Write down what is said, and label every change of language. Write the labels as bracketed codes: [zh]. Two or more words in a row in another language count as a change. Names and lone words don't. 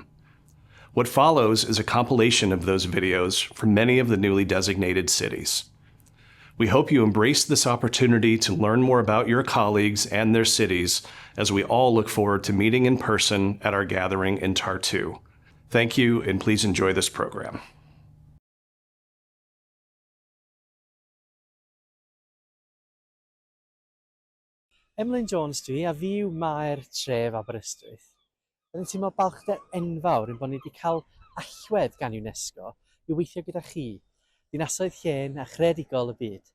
[en] What follows is a compilation of those videos from many of the newly designated cities. We hope you embrace this opportunity to learn more about your colleagues and their cities as we all look forward to meeting in person at our gathering in Tartu. Thank you, and please enjoy this program. [cy] Emlyn Jones dwi, a fi yw mae'r tref Aberystwyth. Rydyn teimlo balchder enfawr yn bod ni wedi cael allwedd gan UNESCO i weithio gyda chi, dinasoedd llên a chreadigol y byd.